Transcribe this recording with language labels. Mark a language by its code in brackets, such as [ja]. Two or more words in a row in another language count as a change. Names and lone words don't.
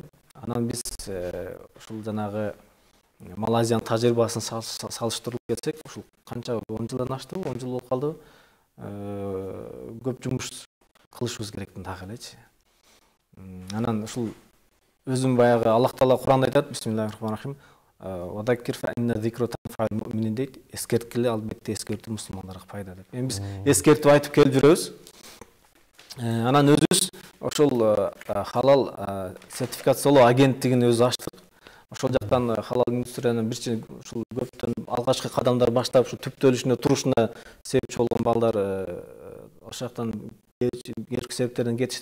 [ky] Анан биз ушул жанагы Малайзиянын тажрыйбасын салыштырып келсек, ушул канча 10 жылдан аштыбы, 10 жыл болуп калдыбы. Көп жумуш кылышыбыз керектин дагы элечи. Анан ушул өзүм баягы Аллах Таала Куранда айтат, [ar] بسم الله الرحمن الرحيم. وذكر فإن الذكرى تنفع المؤمنين дейт. [ky] Эскерткиле, албетте эскертүү мусулмандарга пайда деп. Эми биз эскертип айтып келип жүрөбүз. Анан өзүбүз ошол халал сертификациялоо агенттигин өзү ачтык. Ошол жактан халал индустрияны бирчи ушул көптөн алгачкы кадамдар баштап, ушу түптөлүшүнө, турушуна себепчи болгон балдар ошол жактан кечки себептерден кетишти.